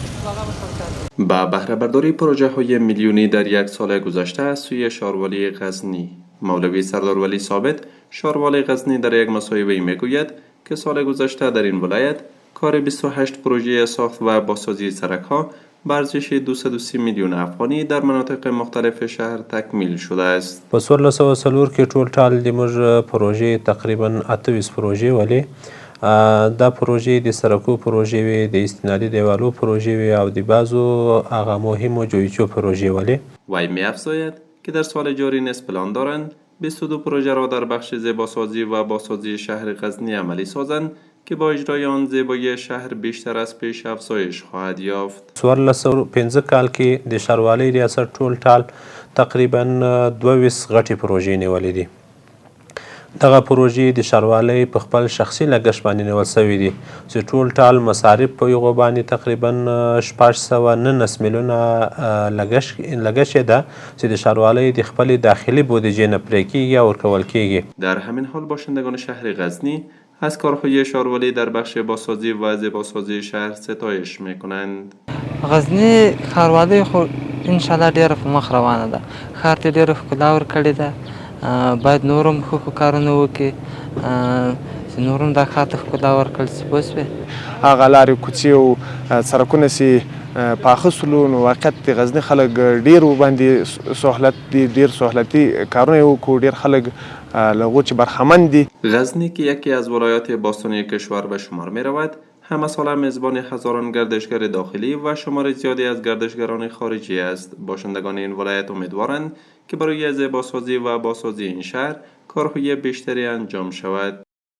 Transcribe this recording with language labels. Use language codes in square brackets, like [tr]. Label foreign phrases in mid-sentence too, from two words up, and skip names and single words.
[fa] با بهره برداری پروژه های میلیونی در یک سال گذشته از سوی شاروالی غزنی، مولوی سردار ولی ثابت شاروالی غزنی در یک مصاحبه میگوید که سال گذشته در این ولایت کار 28 پروژه ساخت و بازسازی سرک ها به ارزش 230 میلیون افغانی در مناطق مختلف شهر تکمیل شده است. [ps] په 1404 کې ټول ټال د موږ پروژې تقریبا 28 پروژې ولې دا پروژې د سرکو پروژې وي، د استنادي دیوالو پروژې وي او د بعضو هغه مهمو جویچو پروژې ولې. [fa] وی می افزاید که در سال جاری نیز پلان دارند 22 پروژه را در بخش زیباسازی و بازسازی شهر غزنی عملی سازند که با اجرای آن زیبایی شهر بیشتر از پیش افزایش خواهد یافت. [ps] 1415 کال کې د ښاروالۍ ریاست ټول ټال تقریبا 22 غټې پروژې نیولې دي. دغه پروژې د ښاروالۍ په خپل شخصي لګښت باندې نیول شوي دي چې ټول ټال مصارف په هغو باندې تقریبا 619 میلیونه لګښت یې ده چې د ښاروالۍ د خپلې داخلي بودجې نه پرې کیږي او ورکول کیږي. [fa] در همین حال باشندگان شهر غزنی از کارهای شاروالی در بخش بازسازی و زیباسازی شهر ستایش میکنند. [ps] غزنی ښاروالۍ خو انشاءالله ډیره په مخ روانه ده، ښار ته ډیره ښکلا ورکړې ده، باید نور هم ښه کارونه وکړي چې نور هم دا ښار ته ښکلا ورکړل شي. پوه شوې؟ هغه لارې کوڅې او سړکونه چې پاخه سولو نو واقعیت د غزني خلک ډیر وباندې سهولت دي، ډیر سهولتي کارونه یې وکړو، ډیر خلک له هغو چې برخمن دي. [fa] غزنی که یکی از ولایات باستانی کشور به شمار می رود همه ساله میزبان هزاران گردشگر داخلی و شمار زیادی از گردشگران خارجی است. باشندگان این ولایت امیدوارند که برای زیباسازی و بازسازی این شهر کارهای بیشتری انجام شود.